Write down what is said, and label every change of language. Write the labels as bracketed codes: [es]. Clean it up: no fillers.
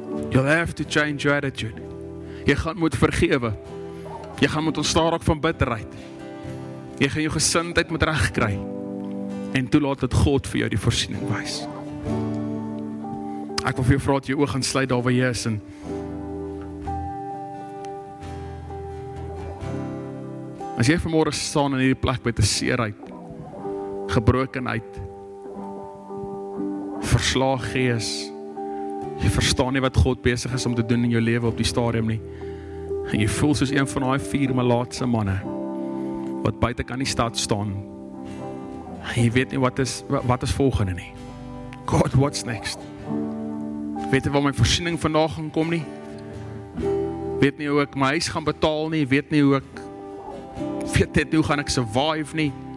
[en] You'll have to change your attitude. [af] Jy gaan moet vergewe. Jy gaan moet ontstaan raak van bitterheid. Jy gaan jou gesindheid moet regkry. En toelaat dat God vir jou die voorsiening wys. Ek wil vir jou vra dat jy oë gaan sluit daar waar jy is en as jy vanmôre staan in hierdie plek met 'n seerheid, gebrokenheid, verslaag gees, jy verstaan nie wat God besig is om te doen in jou lewe op die stadium nie, en jy voel soos een van daai 4 malaatse manne wat buite kan die stad staan, en jy weet nie wat is volgende nie. [en] God, what's next? [af] Weet nie waar my voorsiening vandag gaan kom nie, weet nie hoe ek my huis gaan betaal nie, weet nie hoe ek weet net hoe gaan ek survive nie.